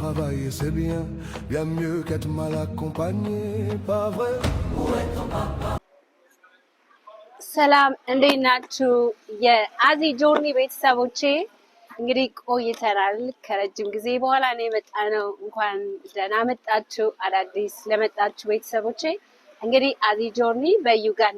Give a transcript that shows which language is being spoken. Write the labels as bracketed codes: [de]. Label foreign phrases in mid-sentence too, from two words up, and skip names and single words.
[fr] travailler c'est bien, bien mieux qu'être mal accompagné, pas vrai? [am] ሰላም እንዴት ናችሁ? የአዚ ጆርኒ ቤተሰቦቼ እንግዲህ ቆይተናል። ከረጅም ጊዜ በኋላ ነው የመጣነው። እንኳን ደህና መጣችሁ አዳዲስ ለመጣችሁ ቤተሰቦቼ። እንግዲህ አዚ ጆርኒ በዩጋንዳ